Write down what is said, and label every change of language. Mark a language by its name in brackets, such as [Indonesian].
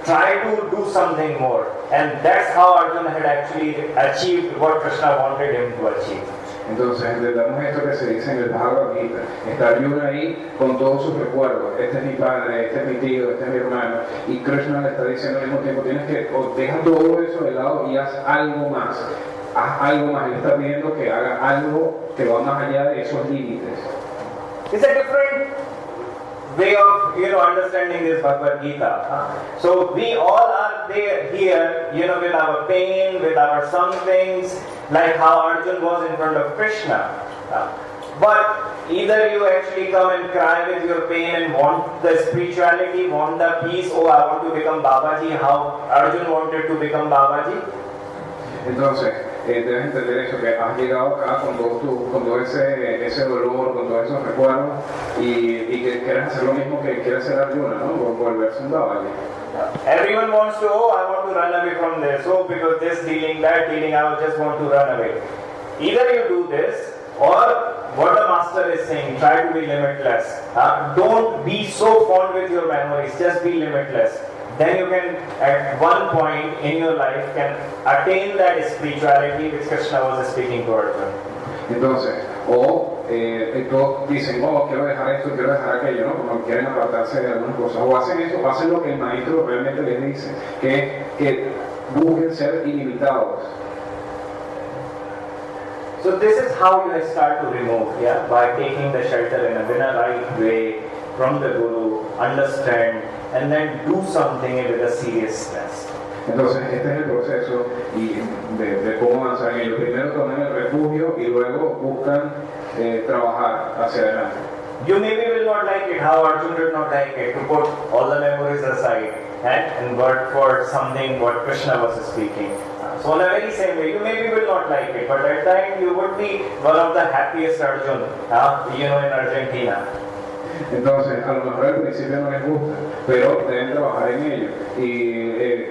[English] Try to do something more. And that's how Arjuna had actually achieved what Krishna wanted him to achieve. [Spanish] Entonces entendamos esto que se dice en el Bhagavad Gita. Está Arjuna ahí con todos sus recuerdos. Este es mi padre, este es mi tío, este es mi hermano. Y Krishna le está diciendo al mismo tiempo, deja todo eso de lado y haz algo más. Haz algo más. Él está pidiendo que haga algo que va más allá de esos límites. [English] It's a different way of understanding this Bhagavad Gita. So we all are there here, with our pain, with our somethings, like how Arjuna was in front of Krishna. But either you actually come and cry with your pain and want the spirituality, want the peace. Oh, I want to become Babaji. How Arjuna wanted to become Babaji. [Spanish] Entonces, debes entender eso, que has llegado acá con todo ese dolor, con todos esos recuerdos, y que quieres hacer lo mismo que quiere hacer Arjuna, ¿no? Volverse un Babaji. [English] Everyone wants to, I want to run away from this. Oh, because this dealing, that dealing, I just want to run away. Either you do this, or what the master is saying, try to be limitless. Don't be so fond with your memories, just be limitless. Then you can, at one point in your life, can attain that spirituality which Krishna was speaking to Arjuna. [Spanish] Entonces, todos dicen, quiero dejar esto, quiero dejar aquello, ¿no? Como quieren apartarse de algunas cosas. O hacen eso, hacen lo que el maestro realmente les dice, que busquen ser ilimitados. [English] So this is how you start to remove, by taking the shelter in a right way from the Guru, understand, and then do something with a seriousness. [Spanish] Entonces, este es el proceso de cómo avanzar en ello. Primero toman el refugio y luego buscan trabajar hacia adelante. [English] You maybe will not like it, how Arjuna did not like it, to put all the memories aside and work for something what Krishna was speaking. So in a very same way, you maybe will not like it, but at that time you would be one of the happiest Arjuna, in Argentina. [Spanish] Entonces, a lo mejor al principio no les gusta, pero deben trabajar en ello. Y